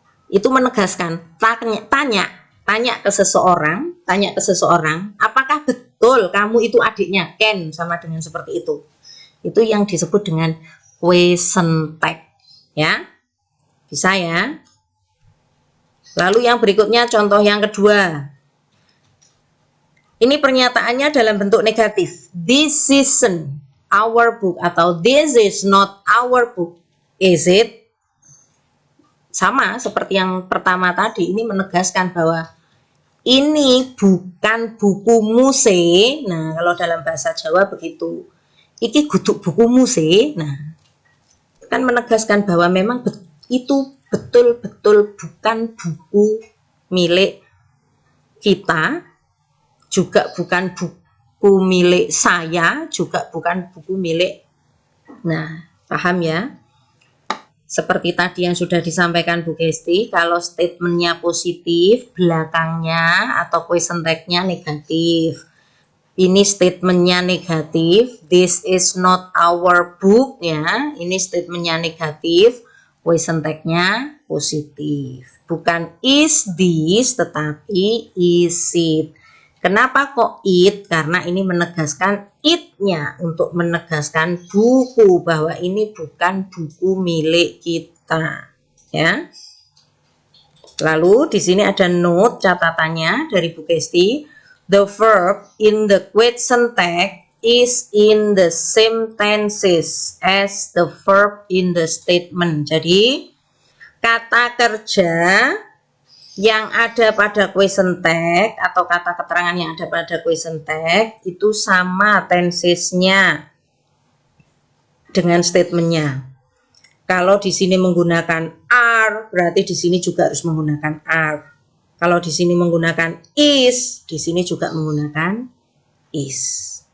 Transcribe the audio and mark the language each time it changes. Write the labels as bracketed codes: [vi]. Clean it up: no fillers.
[id] Itu menegaskan, tanya ke seseorang, apakah betul kamu itu adiknya Ken, sama dengan seperti itu. Itu yang disebut dengan question tag, ya. Bisa ya. Lalu yang berikutnya contoh yang kedua. Ini pernyataannya dalam bentuk negatif. [en] This isn't our book atau this is not our book. Is it? [id] Sama seperti yang pertama tadi, ini menegaskan bahwa ini bukan bukumu se. Nah, kalau dalam bahasa Jawa begitu. [jv] Iki guduk bukumu se. [id] Nah, kan menegaskan bahwa memang itu betul-betul bukan buku milik kita, juga bukan buku milik saya, juga bukan buku milik. Nah, paham ya? Seperti tadi yang sudah disampaikan Bu Kesti, kalau statementnya positif, belakangnya atau question tag-nya negatif. Ini statementnya negatif, [en] this is not our book [id] ya. Ini statementnya negatif, question tag-nya positif. [en] Bukan is this, tetapi is it. [id] Kenapa kok it? Karena ini menegaskan it-nya untuk menegaskan buku, bahwa ini bukan buku milik kita, ya. Lalu di sini ada note catatannya dari Bu Kesti. [en] The verb in the question tag is in the same tenses as the verb in the statement. [id] Jadi kata kerja yang ada pada question tag atau kata keterangan yang ada pada question tag itu sama tensesnya dengan statementnya. Kalau di sini menggunakan are, berarti di sini juga harus menggunakan are. Kalau di sini menggunakan is, di sini juga menggunakan is.